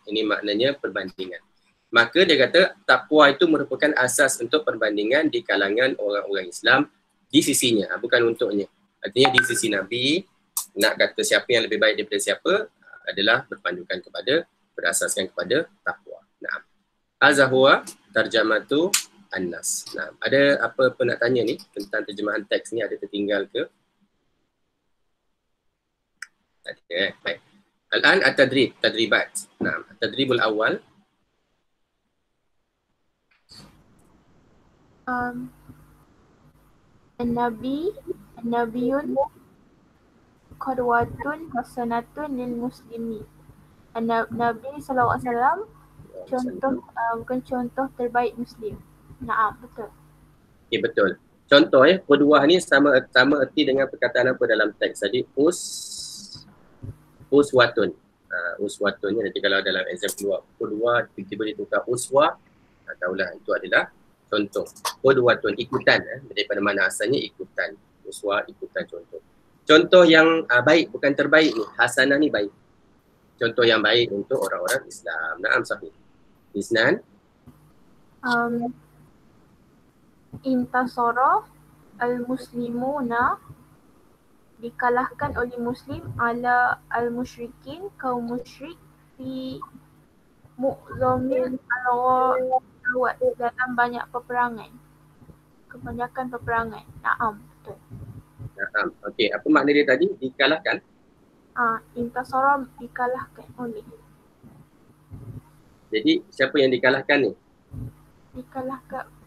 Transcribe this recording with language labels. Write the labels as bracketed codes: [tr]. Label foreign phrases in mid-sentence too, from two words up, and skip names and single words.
[ms] Ini maknanya perbandingan. Maka dia kata takwa itu merupakan asas untuk perbandingan di kalangan orang-orang Islam di sisinya, bukan untuknya. Artinya di sisi Nabi, nak kata siapa yang lebih baik daripada siapa adalah berpandukan kepada, berasaskan kepada takwa. Naam. [ar] هذا هو ترجمة النص. [ms] Naam. Ada apa nak tanya ni tentang terjemahan teks ni, ada tertinggal ke? Tak ada. Baik. [ar] الآن التدريب، تدريبات. نعم. تدريب الأول. نبي قدوة حسنة للمسلمين. [ms] Nabi sallallahu alaihi wasallam contoh, bukan contoh terbaik muslim. Naam, betul. Okay, betul. Contoh qudwah ni sama erti dengan perkataan apa dalam teks tadi, uswatun. Uswatun ni nanti kalau dalam exam keluar qudwah tiba-tiba ditukar uswah, tahulah itu adalah contoh. Qudwatun ikutan, daripada mana asalnya ikutan. Uswah ikutan contoh. Contoh yang baik, bukan terbaik ni. Hasanah ni baik. Contoh yang baik untuk orang-orang Islam. [ar] نعم، صحيح. اثنان. انتصر المسلمون, [ms] dikalahkan oleh muslim, [ar] على المشركين, [ms] kaum musyrik, [ar] في معظم الغزوات, [ms] dalam banyak peperangan, kebanyakan peperangan. Naam, betul. Naam. Okey, apa makna dia tadi? Dikalahkan? Intasara, dikalahkan oleh. Jadi siapa yang dikalahkan ni? Dikalahkan.